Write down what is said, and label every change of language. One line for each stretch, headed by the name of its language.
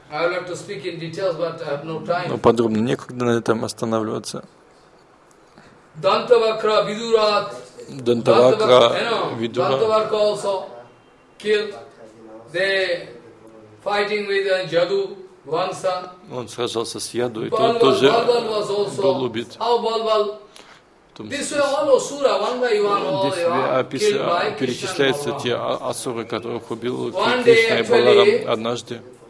English: I would like to speak in details, but I have no time.
Russian: Но подробно некогда на этом останавливаться. Дантавакра, Видура. Дантавакра,
English: Видура. Дантавакра also killed. They fighting with Jadu, one son.
Russian: Он сражался с Яду, и тот тоже был убит.
English: How Balbal? This way all Asura, one by one, all they are killed by Krishna.
Russian: Перечисляются те асуры, которых убил Кришна и Баларам однажды.